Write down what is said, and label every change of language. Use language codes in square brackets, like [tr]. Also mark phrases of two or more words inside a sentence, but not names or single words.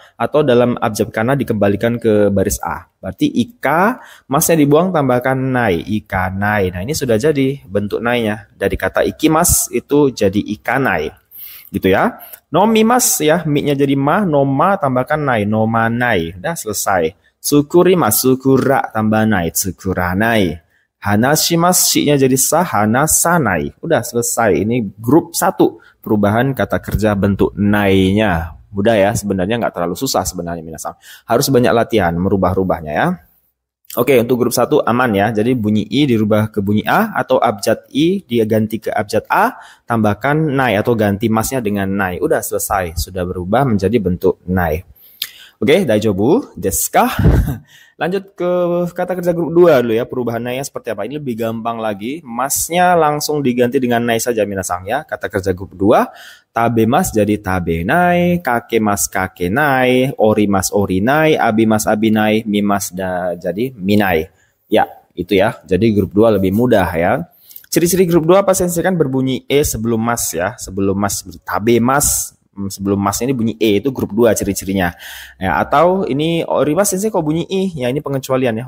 [id] Atau dalam abjad kana dikembalikan ke baris A. Berarti ika, masnya dibuang, tambahkan nai, [ja] いかない. [id] Nah ini sudah jadi bentuk nainya. Dari kata ikimas itu jadi ikanai. Gitu ya. Nomimas ya, mi-nya jadi ma, noma tambahkan nai, [ja] のまない. [id] Udah selesai. Sukurimas, sukura tambah nai, tsukuranai. Hanashimas, shi-nya jadi sa, hanasanai. Udah selesai. Ini grup 1 perubahan kata kerja bentuk nai-nya. Mudah ya, sebenarnya nggak terlalu susah sebenarnya minasang. Harus banyak latihan merubah-rubahnya ya. Oke, untuk grup 1 aman ya. Jadi bunyi I dirubah ke bunyi A atau abjad I dia ganti ke abjad A, tambahkan nai atau ganti masnya dengan nai. Udah selesai, sudah berubah menjadi bentuk nai. Oke, [ja] 大丈夫ですか? [id] Lanjut ke kata kerja grup 2 dulu ya. Perubahan nai seperti apa? Ini lebih gampang lagi. Masnya langsung diganti dengan nai saja minasang ya. Kata kerja grup 2, tabemas jadi tabenai, [ja] かけます かけない, おります おりない, あびます あびない, [id] mimas jadi minai. Ya, itu ya. Jadi grup 2 lebih mudah ya. Ciri-ciri grup 2 pasti kan berbunyi e sebelum mas ya. Sebelum mas tabemas, sebelum mas ini bunyi e, itu grup 2 ciri-cirinya. Ya, atau ini orimas ini kok bunyi i, ya ini pengecualian ya.